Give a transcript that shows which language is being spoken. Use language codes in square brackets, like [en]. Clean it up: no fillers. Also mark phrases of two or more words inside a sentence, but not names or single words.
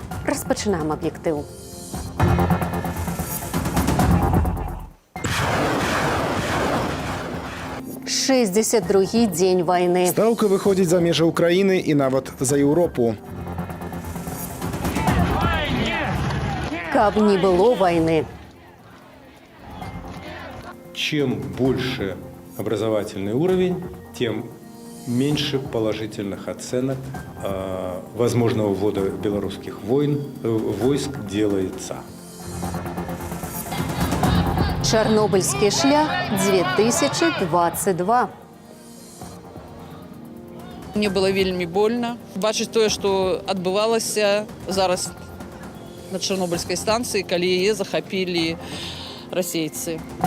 [uk] Розпочинаємо об'єктив. «62-й день війни». Ставка виходить за межі України і навіть за Європу. [be] Каб не было войны. [ru] Чем больше образовательный уровень, тем меньше положительных оценок возможного ввода белорусских войск делается. [uk] Чорнобильський шлях 2022. [ru] Мне было [be] вельмі больно бачыць тое, што адбывалася зараз на Чорнобильскай станцыі, калі яе захапілі расейцы.